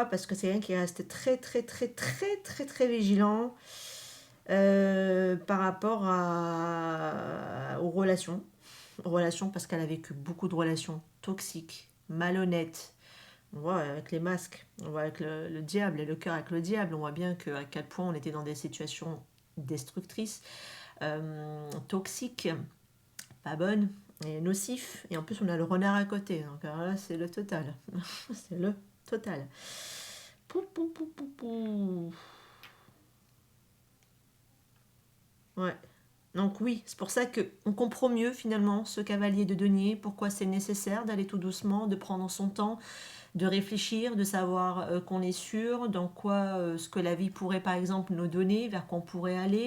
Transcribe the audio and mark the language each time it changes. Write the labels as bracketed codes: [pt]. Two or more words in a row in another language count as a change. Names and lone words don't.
[fr] Parce que c'est rien qui reste très très très très très très vigilant par rapport aux relations, parce qu'elle a vécu beaucoup de relations toxiques, malhonnêtes, On voit avec les masques, on voit avec le diable et le cœur avec le diable, on voit bien à quel point on était dans des situations destructrices, toxiques, pas bonnes et nocifs. Et en plus, on a le renard à côté. Donc alors là, c'est le total. C'est le total. Pou, pou, pou, pou, pou. Ouais. Donc oui, c'est pour ça qu'on comprend mieux finalement ce cavalier de denier, pourquoi c'est nécessaire d'aller tout doucement, de prendre son temps, de réfléchir, de savoir qu'on est sûr, dans quoi ce que la vie pourrait par exemple nous donner, vers quoi on pourrait aller.